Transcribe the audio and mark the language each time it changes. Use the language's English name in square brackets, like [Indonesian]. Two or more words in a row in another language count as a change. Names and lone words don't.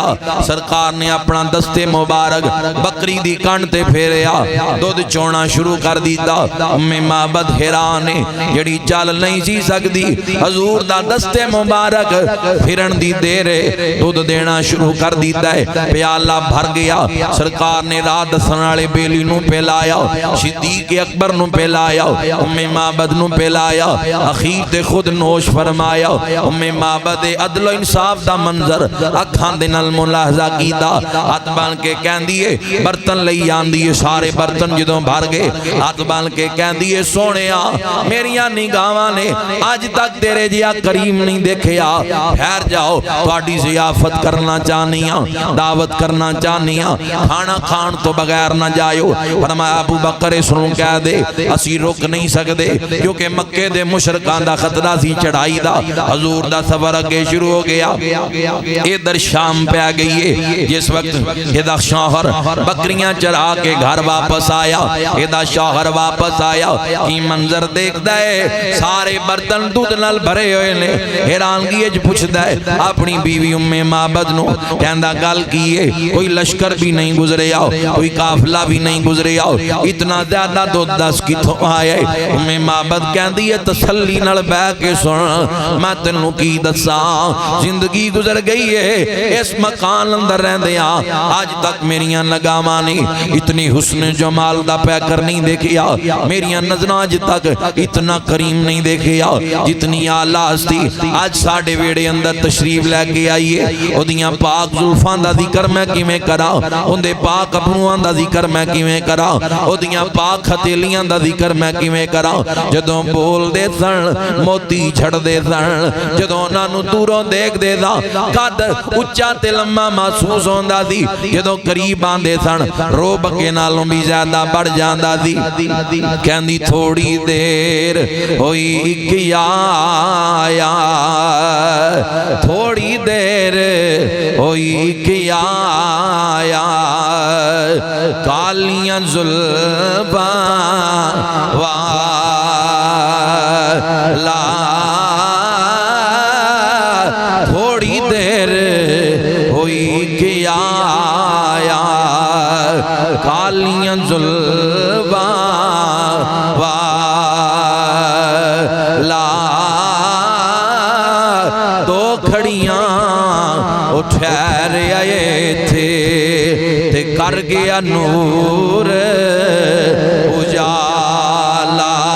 [Punjabi] سرکار نے اپنا دستے مبارک بکری دی کانٹ تے پھیریا دودھ چونا شروع کر دیتا. ام معبد حیران جڑی چل نہیں سی سکتی حضور دا دستے مبارک پھرن دی دیرے دودھ دینا شروع کر دیتا ہے. پیالہ بھر گیا. سرکار نے رات دسن والے بیلی نو پہلایا. صدیق اکبر نو پہلایا. ام معبد نو پہلایا. اخیر تے خود نوش فرمایا. ام معبد عدل و انصاف دا منظر اکھاں دے نال ملاحظہ کیتا. ہاتھ بن کے کہندی ہے برتن لئی آندی ہے. سارے برتن جدوں بھر گئے ہاتھ بن کے کہندی ہے سونیا میریاں نگاہاں نے آج تک تیرے جیا کریم نہیں دیکھیا. ٹھہر جاؤ تہاڈی ضیافت کرنا چاہنیاں دعوت کرنا چاہنیاں کھانا کھان تو بغیر نہ جائیو. فرمایا ابو بکر اس نوں کہہ دے اسی رک نہیں سکدے کیونکہ مکے دے مشرکاں دا خطرہ سی چڑھائی دا. حضور دا سفر اگے شروع ہو گیا. ادھر شام پہ آ گئی ہے. جس وقت ادا شوہر بکریاں چرا کے گھر واپس آیا ادا شوہر واپس آیا کی منظر دیکھدا ہے سارے برتن دودھ نال بھرے ہوئے نے. حیرانگی وچ پوچھدا ہے اپنی بیوی ام معبد نو کہندا گل کی ہے کوئی لشکر بھی نہیں گزریا کوئی قافلہ بھی نہیں گزریا اتنا زیادہ دودھ دس کتھوں آئے. ام معبد کہندی ہے تسلی نال بیٹھ کے سن میں تینوں کی دساں زندگی گزر گئی ہے اس مکان اندر رہندیاں آج تک میریاں نگاہاں نے اتنی حسن جمال دا پیکر نہیں دیکھیا. میریاں نظراں اج تک اتنا کریم نہیں دیکھیا جتنی اعلیٰ ہستی آج ساڈے ویڑے اندر تشریف لے کے آئی ہے. اودیاں پاک زلفاں دا ذکر میں کیویں کراں اوندے پاک ابروؤں دا ذکر میں کیویں کراں اودیاں پاک ہتھیلیاں دا ذکر میں کیویں کراں. جدوں بول دے سن موتی چھڑ دے سن جدوں انہاں نوں دوروں دیکھ دے دا قد اچا تے لمبا محسوس ہوندا سی. جدوں قریب آندے سن روب کے نالوں بھی زیادہ بڑھ جاندا سی. کہندی تھوڑی دیر ہوئی کیا آیا تھوڑی دیر ہوئی کیا آیا کالیاں زلفاں والا تھوڑی دیر ہوئی کیا آیا کالیاں زلفاں والا دو کھڑیاں وہ ٹھہر آئے تھے تے کر گیا نور اجالا.